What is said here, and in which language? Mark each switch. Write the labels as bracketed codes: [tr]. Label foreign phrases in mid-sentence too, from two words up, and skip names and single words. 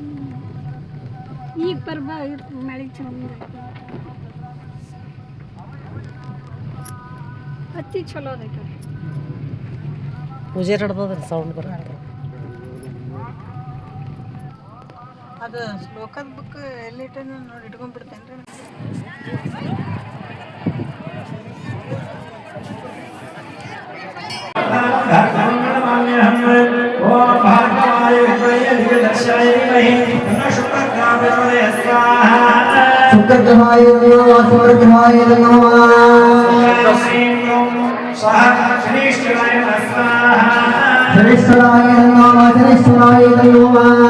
[kn] ಈಗ ಬರ್ಬಾ ಮಳೆ ಚಂದ ಹತ್ತಿ ಚಲೋ ಅದೈತೆ ಪೂಜೆ ನಡ್ದದ್ರಿ ಸೌಂಡ್ ಬರುತ್ತೆ. ಅದು ಶ್ಲೋಕದ ಬುಕ್ ಎಲ್ಲಿಟ್ಟ ನೋಡಿ ಇಟ್ಕೊಂಡ್ಬಿಡ್ತೇನೆ ರೀ. [sa] शुक्रग्रहाय नमः वासुग्रहाय नमः शनिश्चराय नमः शनिश्चराय नमः